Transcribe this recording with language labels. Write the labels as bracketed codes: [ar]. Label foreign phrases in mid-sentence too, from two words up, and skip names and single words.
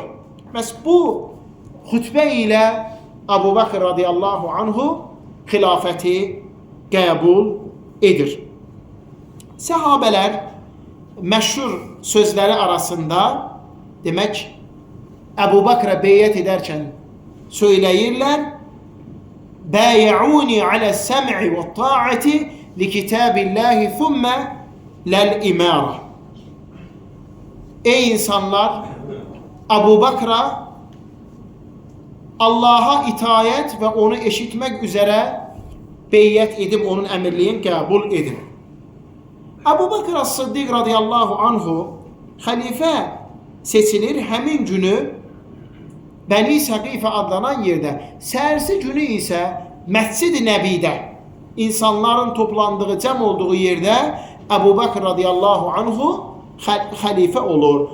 [az] Bəs bu xütbə ilə Əbu Bakr [ar] رضي الله عنه [az] xilafəti qəbul edir. Səhabələr məşhur sözləri arasında demək Əbu Bakrə beyyət edərkən söyləyirlər: [ar] بايعوني على السمع والطاعة لكتاب الله ثم للإمارة. [az] Ey insanlar, Əbu Bakra Allaha itayət və onu eşitmək üzərə beyyət edib onun əmirliyin qəbul edin. Əbu Bakr as-Siddiq [ar] رضي الله عنه [az] xəlifə seçilir. Həmin günü Bəni Səqifə adlanan yerdə, səhərsi günü isə Məscid-i Nəbidə insanların toplandığı, cəm olduğu yerdə Əbu Bakr [ar] رضي الله عنه [az] xəlifə olur.